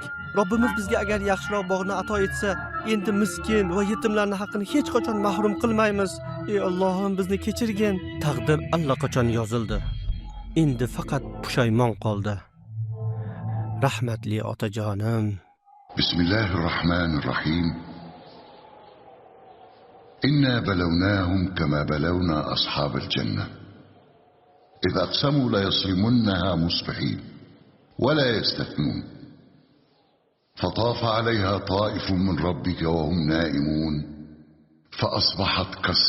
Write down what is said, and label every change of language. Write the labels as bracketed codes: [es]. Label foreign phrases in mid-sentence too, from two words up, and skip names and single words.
[uz] Robbimiz bizga agar yaxshiroq bog'ni ato etsa, endi miskin va yetimlarning haqqini hech qachon mahrum qilmaymiz. Ey Allohim, bizni kechirgin. Taqdir allaqachon yozildi. Endi faqat pushaymon qoldi. Rahmatli otajonim. [ar] بسم الله الرحمن الرحيم. إنا بلوناهم كما بلونا أصحاب الجنة. إذا أقسموا ليصرمنها مصبحين ولا يستثنون فطاف عليها طائف من ربك وهم نائمون فأصبحت كالصريم.